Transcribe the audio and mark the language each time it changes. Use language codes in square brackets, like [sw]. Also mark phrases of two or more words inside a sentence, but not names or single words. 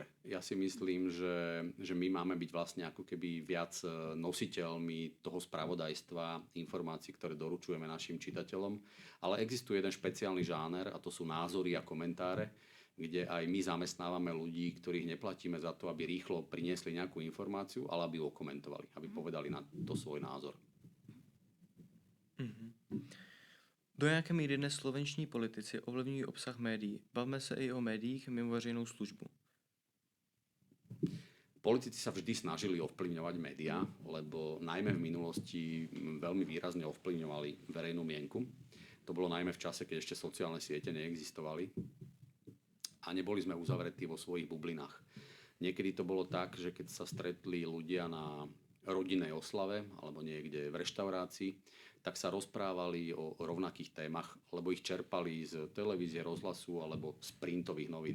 [sk] Ja si myslím, že my máme byť vlastne ako keby viac nositeľmi toho spravodajstva, informácií, ktoré doručujeme našim čitateľom. Ale existuje jeden špeciálny žáner a to sú názory a komentáre, kde aj my zamestnávame ľudí, ktorých neplatíme za to, aby rýchlo priniesli nejakú informáciu, ale aby ju okomentovali, aby povedali na to svoj názor. [cs] Do jaké míry dnes slovenční politici ovlivňují obsah médií? Bavme se i o médiích mimo veřejnou službu. [sk] Politici sa vždy snažili ovplyvňovať médiá, lebo najmä v minulosti veľmi výrazne ovplyvňovali verejnú mienku. To bolo najmä v čase, keď ešte sociálne siete neexistovali a neboli sme uzavretí vo svojich bublinách. Niekedy to bolo tak, že keď sa stretli ľudia na rodinnej oslave alebo niekde v reštaurácii, tak sa rozprávali o rovnakých témach, lebo ich čerpali z televízie, rozhlasu alebo z printových novín.